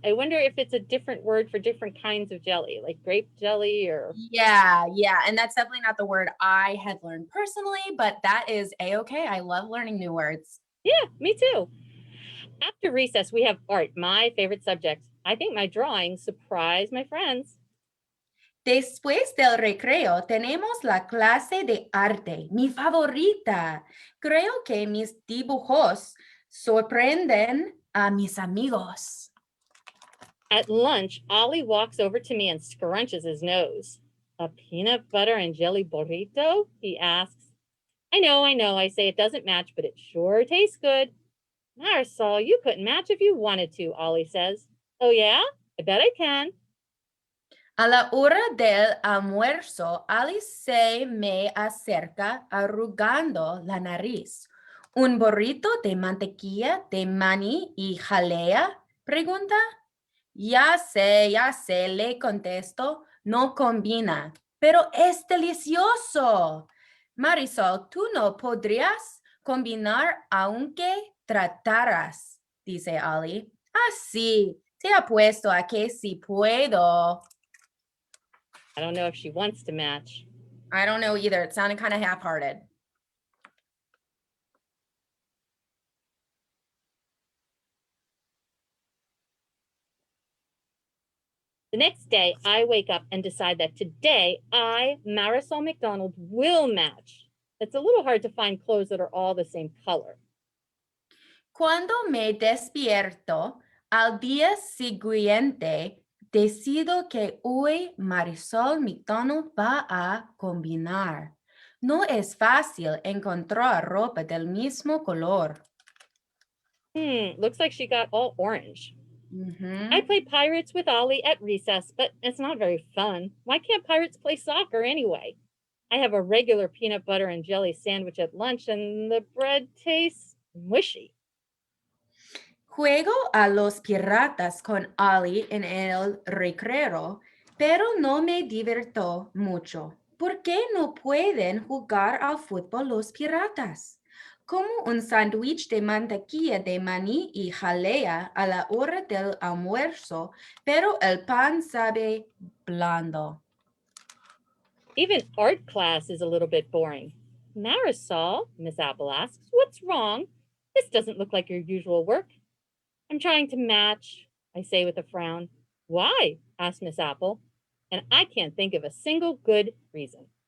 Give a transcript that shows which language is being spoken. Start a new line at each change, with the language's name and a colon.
English: I wonder if it's a different word for different kinds of jelly, like grape jelly or... Yeah. And that's definitely not the word I had learned personally, but that is A-okay. I love learning new words. Yeah, me too. After recess, we have art, my favorite subject. I think my drawings surprised my friends.
Spanish: Después del recreo tenemos la clase de arte, mi favorita. Creo que mis dibujos sorprenden a mis amigos.
English: At lunch, Ollie walks over to me and scrunches his nose. A peanut butter and jelly burrito? He asks. I know, I say it doesn't match, but it sure tastes good. Marisol, you couldn't match if you wanted to, Ollie says. Oh yeah? I bet I can.
Spanish: A la hora del almuerzo, Alice se me acerca arrugando la nariz. ¿Un burrito de mantequilla, de maní y jalea? Pregunta. Ya sé, le contesto, no combina, pero es delicioso. Marisol, tú no podrías combinar aunque trataras, dice Ali. Sí, te apuesto a que sí puedo.
English: I don't know if she wants to match. I don't know either. It sounded kind of half-hearted. The next day, I wake up and decide that today I, Marisol McDonald, will match. It's a little hard to find clothes that are all the same color.
Spanish: Cuando me despierto, al día siguiente, decido que hoy Marisol McDonald va a combinar. No es fácil encontrar ropa del mismo color.
English: Looks like she got all orange. I play pirates with Ollie at recess, but it's not very fun. Why can't pirates play soccer anyway? I have a regular peanut butter and jelly sandwich at lunch, and the bread tastes mushy.
Spanish: Juego a los piratas con Ali en el recreo, pero no me divierto mucho. ¿Por qué no pueden jugar al fútbol los piratas? Como un sándwich de mantequilla de maní y jalea a la hora del almuerzo, pero el pan sabe blando.
English: Even art class is a little bit boring. Marisol, Miss Apple asks, what's wrong? This doesn't look like your usual work. I'm trying to match, I say with a frown. Why? Asks Miss Apple, and I can't think of a single good reason.